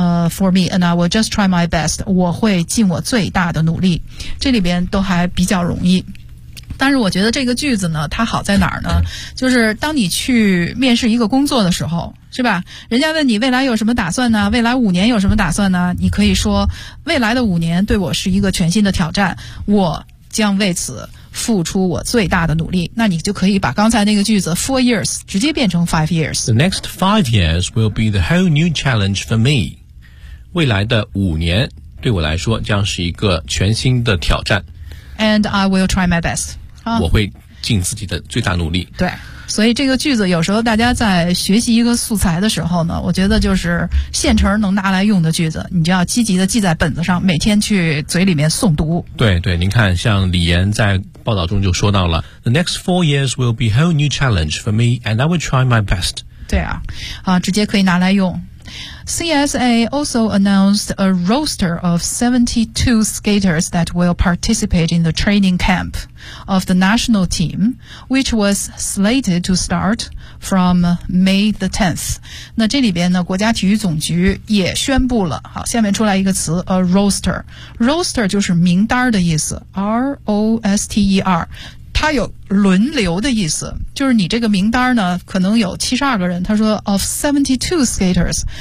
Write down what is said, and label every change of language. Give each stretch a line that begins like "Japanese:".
English: For me, and I will just try my best.
Chinese: 我会尽我最大的努力。这里边都还比较容易。但是我觉得这个句子呢，它好在哪儿呢？就是当你去面试一个工作的时候，是吧？人家问你未来有什么打算呢？未来5年有什么打算呢？你可以说，未来的5年对我是一个全新的挑战，我将为此付出我最大的努力。那你就可以把刚才那个句子
English: four years
Chinese: 直接变成
English: 5 years。 The next 5 years will be the whole new challenge for me，
Chinese: 未来的5年对我来说将是一个全新的挑战。
English: And I will try my best，
Chinese: 我会尽自己的最大努力。对，所以这个句子有时候大家在学习一个素材的时候呢，我觉得就是现成能拿来用的句子，你就要积极的记在本子上，每天去嘴里面诵读。对对，您看像李岩在报道中就说到了
English: The next 4 years will be a whole new challenge for me and I will try my best。
Chinese: 对啊，啊，直接可以拿来用。
English: CSA also announced a roster of 72 skaters that will participate in the training campOf the national team, which was slated to start from May the 10th.
Chinese: 那这里边呢，国家体育总局也宣布了。好，下面出来一个词 ，
English: a roster. Roster
Chinese: 就是名单的意思 ，R-O-S-T-E-R. 它有轮流的意思，就是你这个名单呢，可能有72个人。他说
English: of 72 skaters.